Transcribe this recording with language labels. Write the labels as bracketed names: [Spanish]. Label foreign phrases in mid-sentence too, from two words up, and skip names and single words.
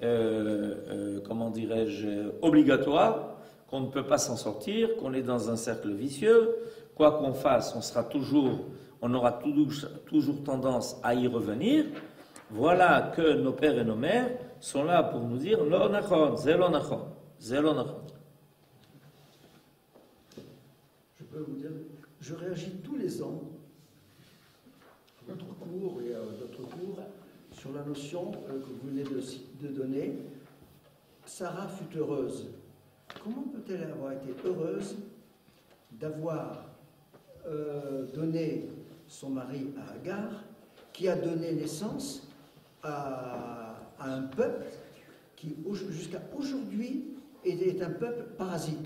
[French] obligatoire, qu'on ne peut pas s'en sortir, qu'on est dans un cercle vicieux, quoi qu'on fasse, on aura toujours tendance à y revenir. Voilà que nos pères et nos mères sont là pour nous dire [Hebrew] לא נכון, זה לא נכון, זה לא נכון. [French] Je peux vous dire, je réagis tous les ans à votre cours et à d'autres cours sur la notion que vous venez de donner. Sarah fut heureuse. Comment peut-elle avoir été heureuse d'avoir donné son mari à Agar, qui a donné naissance à un peuple qui, jusqu'à aujourd'hui, est un peuple parasite?